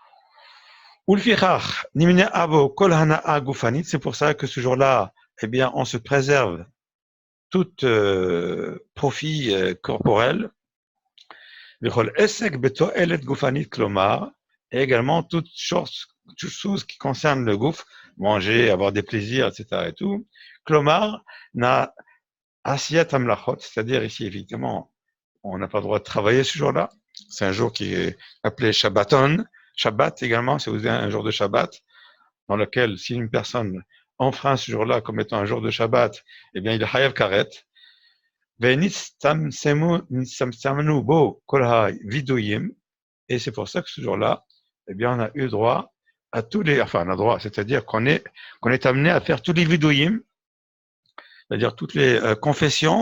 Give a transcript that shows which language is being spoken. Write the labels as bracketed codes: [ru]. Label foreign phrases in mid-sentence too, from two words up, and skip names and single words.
[fr] C'est pour ça que ce jour-là, eh bien, on se préserve tout profit corporel, et également toutes choses qui concernent le gouffre, manger, avoir des plaisirs, etc. et tout. [he] כלומר, נא עשיית מלאכות, [fr] c'est-à-dire ici, effectivement, on n'a pas le droit de travailler ce jour-là. C'est un jour qui est appelé Shabbaton. Shabbat également, c'est aussi un jour de Shabbat, dans lequel si une personne enfreint ce jour-là comme étant un jour de Shabbat, eh bien, il est [he] חייב כרת. [fr] Et c'est pour ça que ce jour-là, eh bien, on a eu droit à c'est-à-dire qu'on est amené à faire tous les vidouïm, c'est-à-dire toutes les confessions,